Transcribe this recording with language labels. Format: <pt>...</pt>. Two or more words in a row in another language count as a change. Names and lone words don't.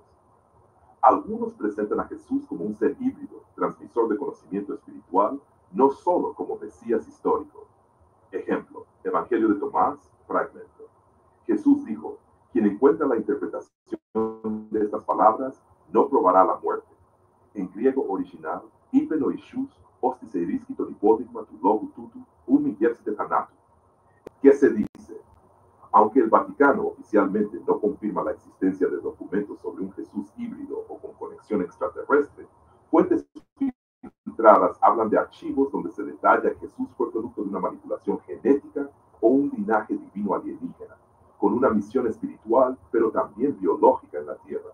<es>Algunos presentan a Jesús como un ser híbrido, transmisor de conocimiento espiritual, no solo como Mesías histórico. Ejemplo, Evangelio de Tomás, fragmento. Jesús dijo: quien encuentra la interpretación de estas palabras no probará la muerte. En griego original,</es> <el>είπεν ο Ιησούς, όστις ευρίσκει το υπόδειγμα του λόγου τούτου, ου μη γεύσεται θανάτου.</el> <es>¿Qué se dice? Aunque el Vaticano oficialmente no confirma la existencia de documentos sobre un Jesús híbrido o con conexión extraterrestre, fuentes filtradas hablan de archivos donde se detalla que Jesús fue producto de una manipulación genética o un linaje divino alienígena, con una misión espiritual, pero también biológica en la Tierra.</es>